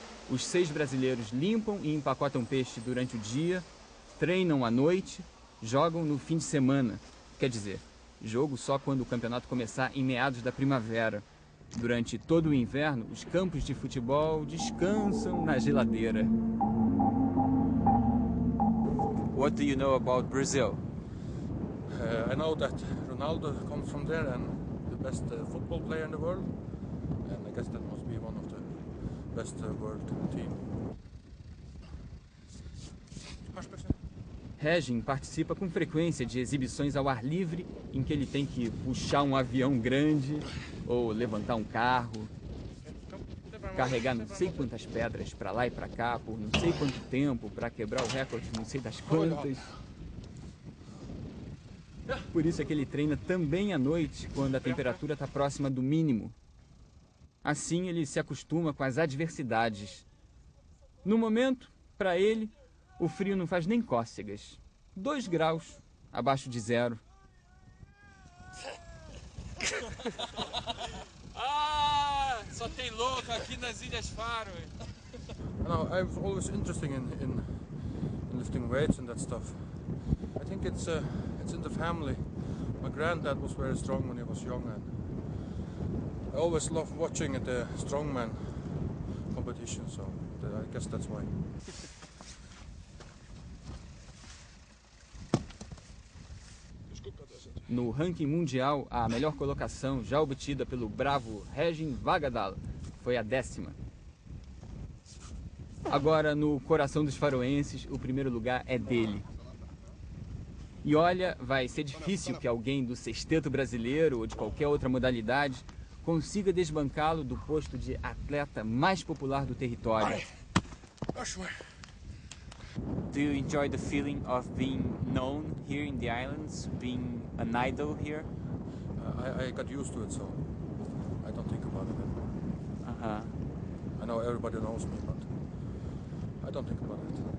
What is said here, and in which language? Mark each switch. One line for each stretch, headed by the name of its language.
Portuguese: Os 6 brasileiros limpam e empacotam peixe durante o dia, treinam à noite, jogam no fim de semana. Quer dizer, jogo só quando o campeonato começar em meados da primavera. Durante todo o inverno, os campos de futebol descansam na geladeira.
English: What do you know about Brazil? I know that Ronaldo comes from there and the best football player in the world, and I guess that must be one of the best world team.
Portuguese: Regin participa com frequência de exibições ao ar livre em que ele tem que puxar um avião grande ou levantar um carro, carregar não sei quantas pedras para lá e para cá por não sei quanto tempo para quebrar o recorde não sei das quantas. Por isso é que ele treina também à noite, quando a temperatura está próxima do mínimo. Assim ele se acostuma com as adversidades. No momento, para ele, o frio não faz nem cócegas. 2 graus abaixo de 0. Só tem louco aqui nas Ilhas Faro.
English: No, I was always interested in lifting weights and that stuff. I think it's in the family. My granddad was very strong when he was young, and I always loved watching the strongman competition. So I guess that's why.
Portuguese: No ranking mundial, a melhor colocação já obtida pelo bravo Regin Vagadal foi a 10ª. Agora, no coração dos faroenses, o primeiro lugar é dele. E olha, vai ser difícil que alguém do sexteto brasileiro ou de qualquer outra modalidade consiga desbancá-lo do posto de atleta mais popular do território.
English: Do you enjoy the feeling of being known here in the islands, being an idol here? I got used to it, so I don't think about it anymore. I know everybody knows me, but I don't think about it.